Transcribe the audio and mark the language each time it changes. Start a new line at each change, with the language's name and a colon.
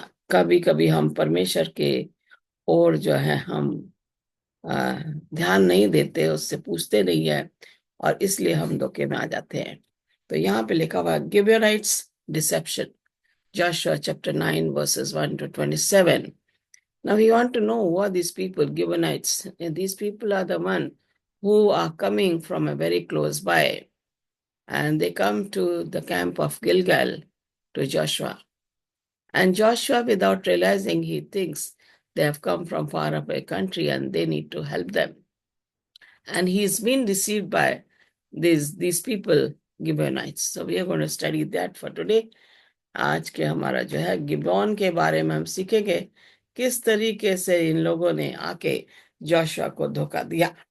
Hindi: कभी कभी हम परमेश्वर के ओर जो है हम आ, ध्यान नहीं देते, उससे पूछते नहीं है, और इसलिए हम धोखे में आ जाते हैं। तो यहाँ पे लिखा हुआ गिबेनाइट्स dissipation,
English: Joshua chapter 9 verses 1 to 27. Now we want to know who are these people, Gibeonites. And these people are the one who are coming from a very close by, and they come to the camp of Gilgal to Joshua. And Joshua, without realizing, he thinks they have come from far away country and they need to help them. And he's been deceived by these people, Gibeonites. So we are going to study that for today.
Hindi: आज के हमारा जो है Gibeon के बारे में हम सीखेंगे किस तरीके से इन लोगों ने आके जोशुआ को धोखा दिया।